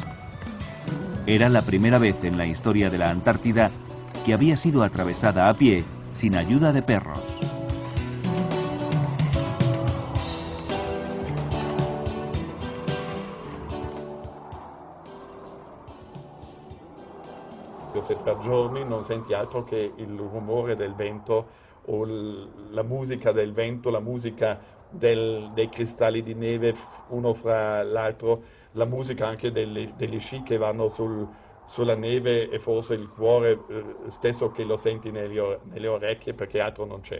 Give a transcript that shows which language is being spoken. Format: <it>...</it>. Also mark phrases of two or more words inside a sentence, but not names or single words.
<es>Era la primera vez en la historia de la Antártida que había sido atravesada a pie, sin ayuda de perros.</es> <it>Se per giorni non senti altro che il rumore del vento o la musica del vento, la musica dei cristalli di neve uno fra l'altro, la musica anche degli sci che vanno sulla neve e forse il cuore stesso che lo senti nelle orecchie, perché altro non c'è.</it>